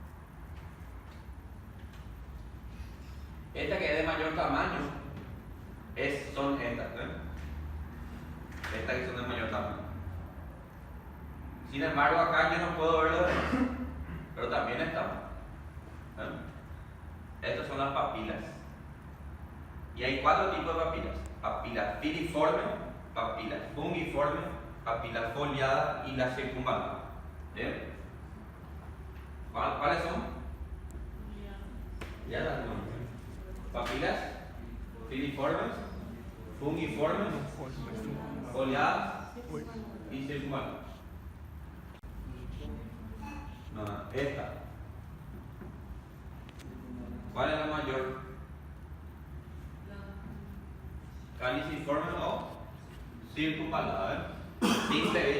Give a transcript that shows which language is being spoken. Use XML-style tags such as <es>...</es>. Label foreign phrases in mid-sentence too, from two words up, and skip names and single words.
<es>Esta que es de mayor tamaño son estas, ¿no? Estas que son de mayor tamaño. Sin embargo, acá yo no puedo ver lo demás, pero también están, ¿no? Estas son las papilas. Y Y hay 4 tipos de papilas: papila filiforme, papila fungiforme, papila foliada y la circunvalada. ¿Bien? ¿Cuáles son? Ya las nombres. Papilas filiformes, fungiformes, foliadas y circunvaladas. No, esta. ¿Cuál es la mayor? Caliciforme o circunvalada. ¿Eh?</es>